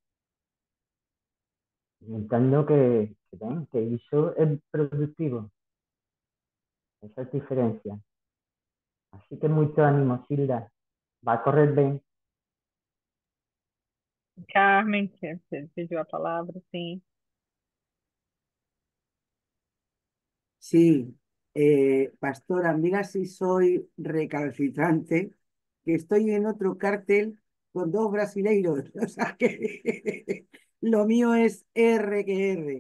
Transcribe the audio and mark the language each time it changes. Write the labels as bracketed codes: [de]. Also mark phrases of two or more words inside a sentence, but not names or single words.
[gl] Entendo que iso é productivo, esa diferencia. Así que moito ánimo, Silda. Vai correr ben. [pt] Carmen, que pediu a palavra, sim. [es] Sí, pastora, mira si soy recalcitrante, que estoy en otro cártel con dos brasileiros, o sea que lo mío es R que R.